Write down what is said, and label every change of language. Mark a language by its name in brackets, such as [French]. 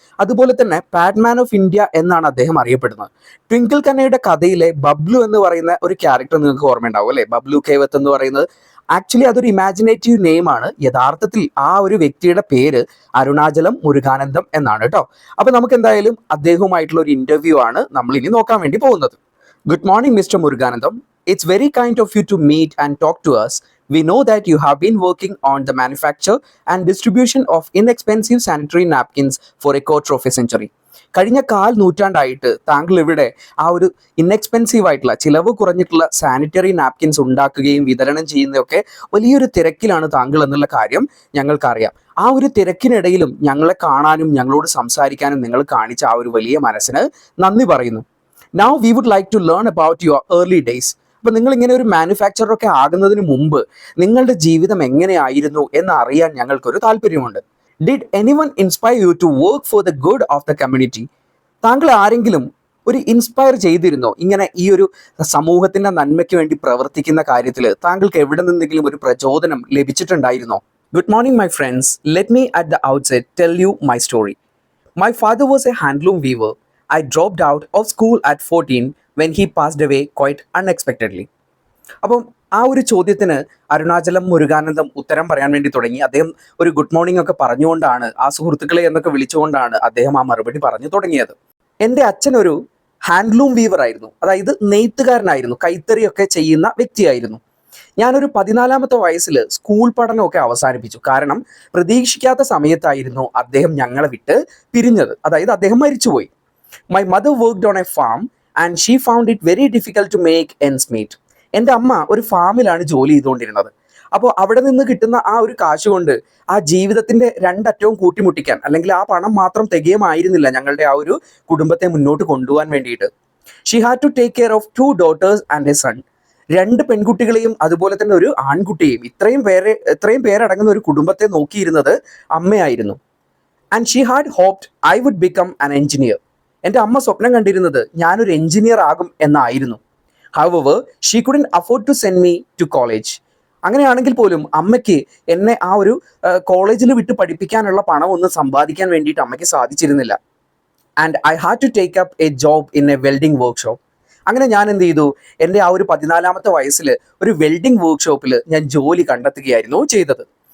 [Malayalam] അതുപോലെ തന്നെ Padman of India എന്നാണ് അദ്ദേഹം അറിയപ്പെടുന്നത്. ട്വിങ്കിൾ കന്നയുടെ കഥയിലെ ബബ്ലു എന്ന് പറയുന്ന ഒരു ക്യാരക്ടർ നിങ്ങൾക്ക് ഓർമ്മയുണ്ടാവും അല്ലെ? ബബ്ലു കേവത്ത് എന്ന് പറയുന്നത് ആക്ച്വലി അതൊരു ഇമാജിനേറ്റീവ് നെയിം ആണ്. യഥാർത്ഥത്തിൽ ആ ഒരു വ്യക്തിയുടെ പേര് അരുണാചലം മുരുകാനന്ദം എന്നാണ് കേട്ടോ. അപ്പൊ നമുക്ക് എന്തായാലും അദ്ദേഹവുമായിട്ടുള്ള ഒരു ഇന്റർവ്യൂ ആണ് നമ്മൾ ഇനി നോക്കാൻ വേണ്ടി പോകുന്നത്. [English] Good morning, Mr. Muruganandam. It's very kind of you to meet and talk to us. We know that you have been working on the manufacture and distribution of inexpensive sanitary napkins for a quarter of a century. [Malayalam] കഴിഞ്ഞ നൂറ്റാണ്ടായിട്ട് താങ്കൾ ഇവിടെ ആ ഒരു inexpensive ആയിട്ടുള്ള ചിലവ് കുറഞ്ഞിട്ടുള്ള sanitary napkins ഉണ്ടാക്കുകയും വിതരണം ചെയ്യുന്നതൊക്കെ വലിയൊരു തിരക്കിലാണ് താങ്കൾ എന്നുള്ള കാര്യം ഞങ്ങൾക്കറിയാം. ആ ഒരു തിരക്കിനിടയിലും ഞങ്ങളെ കാണാനും ഞങ്ങളോട് സംസാരിക്കാനും നിങ്ങൾ കാണിച്ച ആ ഒരു വലിയ മനസ്സിന് നന്ദി പറയുന്നു. [English] Now we would like to learn about your early days. [Malayalam] അപ്പോൾ നിങ്ങൾ ഇങ്ങനെ ഒരു മാനുഫാക്ചറർ ഒക്കെ ആകുന്നതിന് മുമ്പ് നിങ്ങളുടെ ജീവിതം എങ്ങനെയായിരുന്നു എന്ന് അറിയാൻ ഞങ്ങൾക്കൊരു താല്പര്യമുണ്ട്. [English] Did anyone inspire you to work for the good of the community? [Malayalam] താങ്കൾ ആരെങ്കിലും ഒരു ഇൻസ്പയർ ചെയ്തിരുന്നോ ഇങ്ങനെ ഈ ഒരു സമൂഹത്തിന്റെ നന്മയ്ക്ക് വേണ്ടി പ്രവർത്തിക്കുന്ന കാര്യത്തിൽ താങ്കൾക്ക് എവിടെ നിന്നെങ്കിലും ഒരു പ്രചോദനം ലഭിച്ചിട്ടുണ്ടായിരുന്നോ? [English] Good morning, my friends. Let me at the outset tell you my story. My father was a handloom weaver. I dropped out of school at 14 when he passed away quite unexpectedly. [Malayalam] അപ്പം ആ ഒരു ചോദ്യത്തിന് അരുണാചലം മുരുകാനന്ദം ഉത്തരം പറയാൻ വേണ്ടി തുടങ്ങി. അദ്ദേഹം ഒരു ഗുഡ് മോർണിംഗ് ഒക്കെ പറഞ്ഞുകൊണ്ടാണ്, ആ സുഹൃത്തുക്കളെ എന്നൊക്കെ വിളിച്ചുകൊണ്ടാണ് അദ്ദേഹം ആ മറുപടി പറഞ്ഞു തുടങ്ങിയത്. എൻ്റെ അച്ഛൻ ഒരു ഹാൻഡ്ലൂം വീവർ ആയിരുന്നു, അതായത് നെയ്ത്തുകാരനായിരുന്നു, കൈത്തറിയൊക്കെ ചെയ്യുന്ന വ്യക്തിയായിരുന്നു. ഞാനൊരു 14-ാമത്തെ വയസ്സിൽ സ്കൂൾ പഠനമൊക്കെ അവസാനിപ്പിച്ചു. കാരണം പ്രതീക്ഷിക്കാത്ത സമയത്തായിരുന്നു അദ്ദേഹം ഞങ്ങളെ വിട്ട് പിരിഞ്ഞത്, അതായത് അദ്ദേഹം മരിച്ചുപോയി. [English] My mother worked on a farm and she found it very difficult to make ends meet. [Malayalam] എൻ്റെ അമ്മ ഒരു ഫാമിലാണ് ജോലി ചെയ്തുകൊണ്ടിരുന്നത്. അപ്പോൾ അവിടെ നിന്ന് കിട്ടുന്ന ആ ഒരു കാശ് കൊണ്ട് ആ ജീവിതത്തിൻ്റെ രണ്ടറ്റവും കൂട്ടിമുട്ടിക്കാൻ, അല്ലെങ്കിൽ ആ പണം മാത്രം തികയുമായിരുന്നില്ല ഞങ്ങളുടെ ആ ഒരു കുടുംബത്തെ മുന്നോട്ട് കൊണ്ടുപോകാൻ വേണ്ടിയിട്ട്. [English] She had to take care of 2 daughters and a son. [Malayalam] 2 പെൺകുട്ടികളെയും അതുപോലെ തന്നെ ഒരു ആൺകുട്ടിയെയും, ഇത്രയും പേരടങ്ങുന്ന ഒരു കുടുംബത്തെ നോക്കിയിരുന്നത് അമ്മയായിരുന്നു. [English] And she had hoped I would become an engineer. [Malayalam] എൻ്റെ അമ്മ സ്വപ്നം കണ്ടിരുന്നത് ഞാനൊരു എഞ്ചിനീയർ ആകും എന്നായിരുന്നു. [English] However, she couldn't afford to send me to college. [Malayalam] അങ്ങനെയാണെങ്കിൽ പോലും അമ്മയ്ക്ക് എന്നെ ആ ഒരു കോളേജിൽ വിട്ട് പഠിപ്പിക്കാനുള്ള പണം ഒന്നും സമ്പാദിക്കാൻ വേണ്ടിയിട്ട് അമ്മയ്ക്ക് സാധിച്ചിരുന്നില്ല. [English] And I had to take up a job in a welding workshop. [Malayalam] അങ്ങനെ ഞാൻ എന്ത് ചെയ്തു? എൻ്റെ ആ ഒരു 14-ാമത്തെ വയസ്സിൽ ഒരു വെൽഡിംഗ് വർക്ക്ഷോപ്പിൽ ഞാൻ ജോലി കണ്ടെത്തുകയായിരുന്നു ചെയ്തത്.